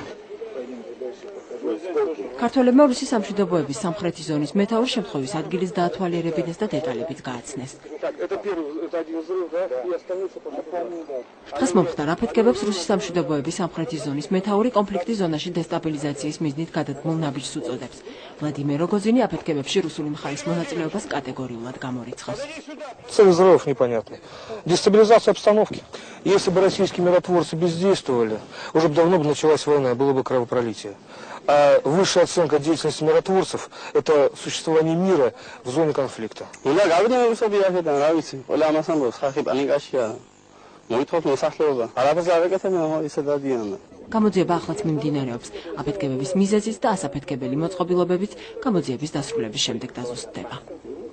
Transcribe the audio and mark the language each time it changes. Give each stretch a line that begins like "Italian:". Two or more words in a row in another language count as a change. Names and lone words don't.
Georgian: ქართველებმა რუსი სამშვიდობოების სამხრეთი ზონის მეთაურს შემთხვევის ადგილის დაათვალიერებინეს და დეტალებით გააცნეს. დღეს მომხდარ აფეთქებებს რუსი სამშვიდობოების სამხრეთი ზონის მეთაური კონფლიქტის зонаში დესტაბილიზაციის მიზნით გადადგმულ ნაბიჯს უწოდებს. ვლადიმერ როგოზინი აფეთქებებში რუსული მხარის მონაწილეობას კატეგორიულად გამორიცხავს.
Russian: Цель взрывов непонятный. Дестабилизация обстановки. Если бы российские миротворцы бездействовали, уже бы давно бы началась война, было бы кровопролитие. А высшая оценка деятельности миротворцев – это существование мира в зоне конфликта.
Georgian: გამოძიება ახლაც მიმდინარეობს. აფეთქებების მიზეზით და ასაფეთქებელი მოწყობილობებით გამოძიების დასრულების შემდეგ დაზუსტდება.